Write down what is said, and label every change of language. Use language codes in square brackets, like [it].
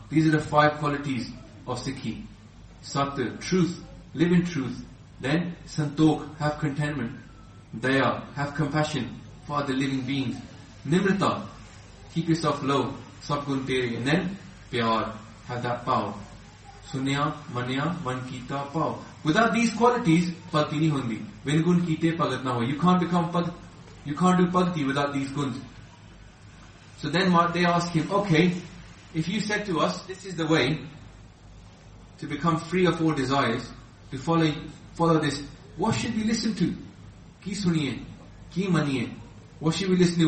[en] These are the five qualities of Sikhi. Sat, truth. Live in truth. Then, Santokh, have contentment. Daya, have compassion for the living beings. Nimrita, keep yourself low. [pa] Sab gun tere. [en] And then, pyar, have that pav. [pa] Sunya, manya, man kita pav. [en] Without these qualities, [pa] ਭਗਤੀ ਨੀ ਹੁੰਦੀ. Vin gun kite pagat na ho. [en] You can't become bhakti. You can't do bhakti without these guns. So then they ask him, okay, if you said to us, this is the way to become free of all desires, to follow this, what should we listen to? [pa] Ki suniye? Ki maniye? [en] What should we listen to?